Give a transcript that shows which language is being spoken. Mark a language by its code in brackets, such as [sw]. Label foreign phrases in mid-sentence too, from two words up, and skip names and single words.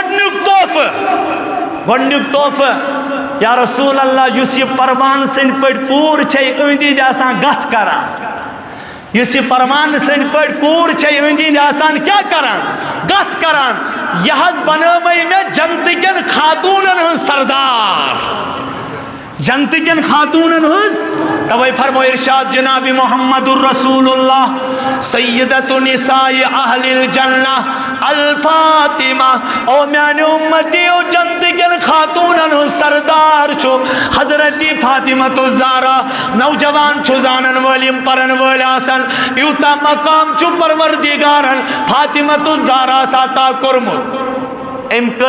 [ks] گۄڈنیُک تحفہٕ [ar] یا رسول اللہ [ks] یُس یہِ پروان سٕنٛدۍ پٲٹھۍ کوٗر چھے أنٛدۍ أنٛدۍ آسان گتھ کران یُس یہِ پروان سٕنٛدۍ پٲٹھۍ کوٗر چھے أنٛدۍ أنٛدۍ آسان کیٛاہ کران گتھ کران یہِ حظ بنٲومَے مےٚ جنتٕکٮ۪ن خاتوٗنن ہٕنٛز سردار جنتٕکٮ۪ن خاتوٗنن ہٕنٛز توے فرمو ارشاد جناب محمد الرسول اللہ [ar] سیدۃ نساء اہل الجنہ الفاطمہ [ks] او میانہِ اُمتیو جنتٕکٮ۪ن خاتوٗنن ہٕنٛز سردار چھُ حضرت فاطمۃ الزہرا نوجوان چھُ زانن وٲلۍ یِم پرن وٲلۍ آسن یوٗتاہ مقام چھُ پروردگارن فاطمۃ الزہرا عطا کوٚرمُت أمۍ کٔر